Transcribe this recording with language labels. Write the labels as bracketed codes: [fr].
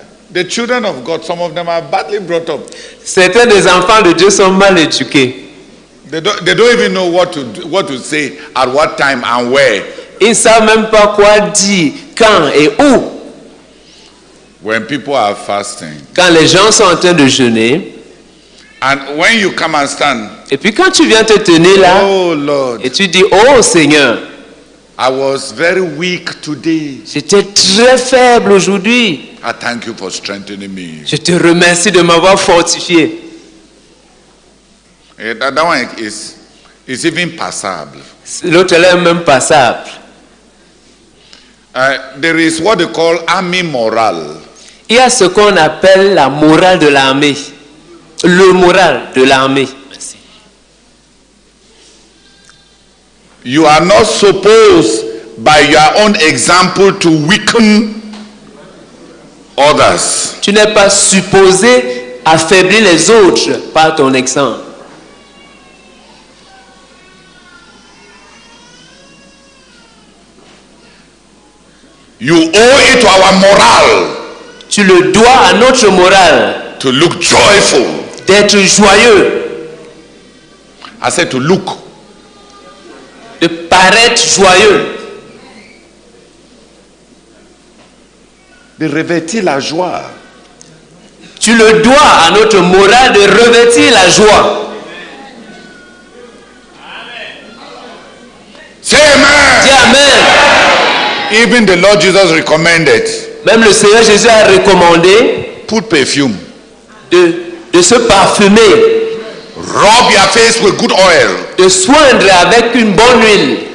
[en] The children of God, some of them are badly brought up. [fr] Certains des enfants de Dieu sont mal éduqués. [en] They don't even know what to say at what time and where. [fr] Ils ne savent même pas quoi dire, quand et où. [en] When people are fasting, [fr] Quand les gens sont en train de jeûner, [en] and when you come and stand, [fr] et puis quand tu viens te tenir là, [en] oh Lord, [fr] et tu dis, oh Seigneur, [en] I was very weak today. [fr] j'étais très faible aujourd'hui. [en] I thank you for strengthening me. [fr] Je te remercie de m'avoir fortifié. [en] That one is even passable. [fr] L'autre là est même passable. [en] There is what they call army morale. [fr] Il y a ce qu'on appelle la morale de l'armée. Le moral de l'armée. Merci. [en] You are not supposed by your own example to weaken others. [fr] Tu n'es pas supposé affaiblir les autres par ton exemple. [en] You owe it to our morale [fr] Tu le dois à notre morale [en] to look joyful. [fr] d'être joyeux, [en] I said to look. [fr] de paraître joyeux, De revêtir la joie. tu le dois à notre morale de revêtir la joie. [en] Say amen. [fr] Dis Amen. [en] Even the Lord Jesus recommended, [fr] Même le Seigneur Jésus a recommandé [en] put perfume. [fr] de se parfumer, [en] Rub your face with good oil. [fr] de soindre avec une bonne huile,